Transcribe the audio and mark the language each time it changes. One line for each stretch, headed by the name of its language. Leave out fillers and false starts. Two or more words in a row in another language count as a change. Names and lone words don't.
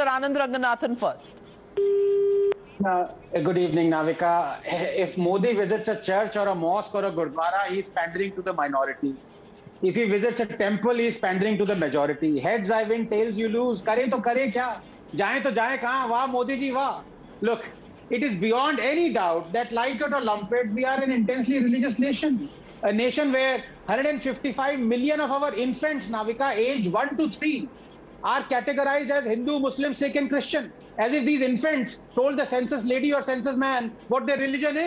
English: Anand Ranganathan first. Good evening, Navika. If Modi visits a church or a mosque or a gurdwara, he is pandering to the minorities. If he visits a temple, he is pandering to the majority. Heads I win, tails you lose.
Hindi: Kare to kare kya? Jaye to jaye kahan? Wah, Modi ji, wah.
English: Look, it is beyond any doubt that, like it or lump it, we are an intensely religious nation. A nation where 155 million of our infants, Navika, aged 1 to 3, are categorized as Hindu, Muslim, Sikh and Christian. As if these infants told the census lady or census man what their religion is.